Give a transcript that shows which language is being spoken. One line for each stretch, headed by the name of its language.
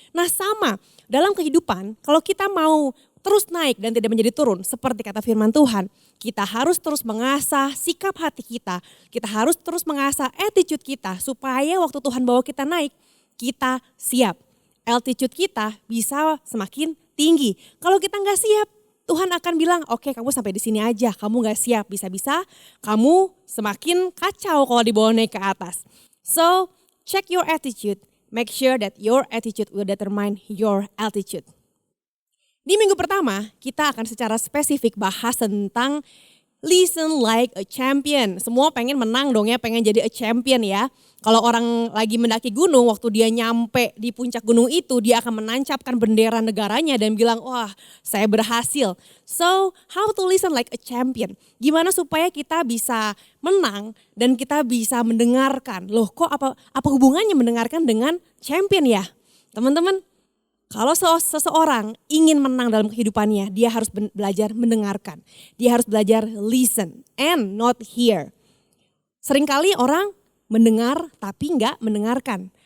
Indonesian: Nah sama, dalam kehidupan kalau kita mau terus naik dan tidak menjadi turun seperti kata firman Tuhan, kita harus terus mengasah sikap hati kita, kita harus terus mengasah attitude kita supaya waktu Tuhan bawa kita naik, kita siap. Altitude kita bisa semakin tinggi. Kalau kita gak siap, Tuhan akan bilang, oke kamu sampai di sini aja, kamu gak siap, bisa-bisa kamu semakin kacau kalau dibawa naik ke atas.
English: So, check your attitude, make sure that your attitude will determine your altitude.
Indonesian: Di minggu pertama, kita akan secara spesifik bahas tentang
English: listen like a champion.
Indonesian: Semua pengen menang dong ya, pengen jadi
English: a champion
Indonesian: ya. Kalau orang lagi mendaki gunung, waktu dia nyampe di puncak gunung itu, dia akan menancapkan bendera negaranya dan bilang, wah saya berhasil.
English: So, how to listen like a champion?
Indonesian: Gimana supaya kita bisa menang dan kita bisa mendengarkan. Loh kok apa hubungannya mendengarkan dengan champion ya? Teman-teman, kalau seseorang ingin menang dalam kehidupannya, dia harus belajar mendengarkan. Dia harus belajar
English: listen and not hear.
Indonesian: Seringkali orang mendengar tapi enggak mendengarkan.